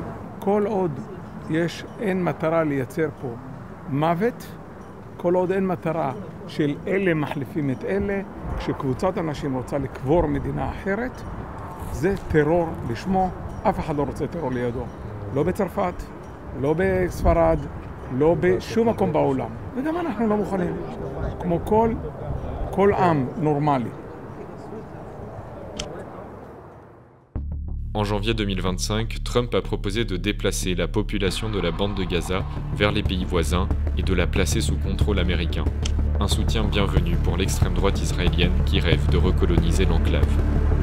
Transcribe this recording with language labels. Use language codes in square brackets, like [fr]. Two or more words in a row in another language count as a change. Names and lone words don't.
[he] כל עוד אין מטרה לייצר פה מוות, כל עוד אין מטרה של אלה מחליפים את אלה, כשקבוצת אנשים רוצה לקבור מדינה אחרת, זה טרור לשמו, אף אחד לא רוצה טרור לידו. לא בצרפת, לא בספרד, לא בשום מקום בעולם. וגם אנחנו לא מוכנים, כמו כל עם נורמלי. [fr] En janvier 2025, Trump a proposé de déplacer la population de la bande de Gaza vers les pays voisins et de la placer sous contrôle américain. Un soutien bienvenu pour l'extrême droite israélienne qui rêve de recoloniser l'enclave.